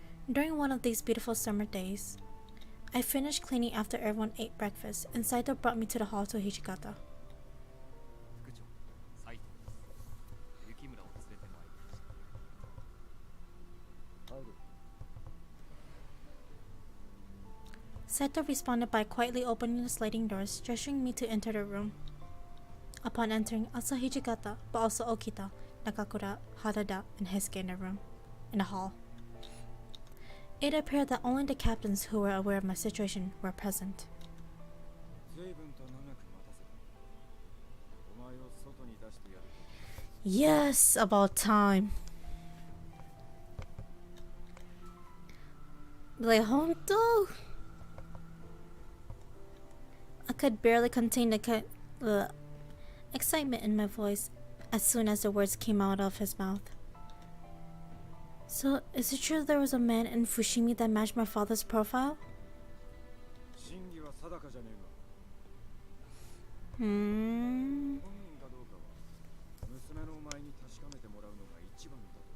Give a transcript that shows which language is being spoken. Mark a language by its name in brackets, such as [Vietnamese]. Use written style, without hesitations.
[English] During one of these beautiful summer days, I finished cleaning after everyone ate breakfast, and Saito brought me to the hall to Hijikata. [Japanese] 副長斉藤です雪村を連れてまいりました入る。 [English] Saito responded by quietly opening the sliding doors, gesturing me to enter the room. Upon entering, I saw Hijikata, but also Okita, Nakakura, Harada, and Heisuke in the hall. It appeared that only the captains who were aware of my situation were present. [Japanese] 随分と長く待たせた。お前を外に出してやる。 [English] Yes, about time. Like, honto? I could barely contain the excitement in my voice as soon as the words came out of his mouth. So, is it true there was a man in Fushimi that matched my father's profile? [Japanese] 真偽は定かじゃねえが。 Hmm. 本人かどうかは娘のお前に確かめてもらうのが一番だ。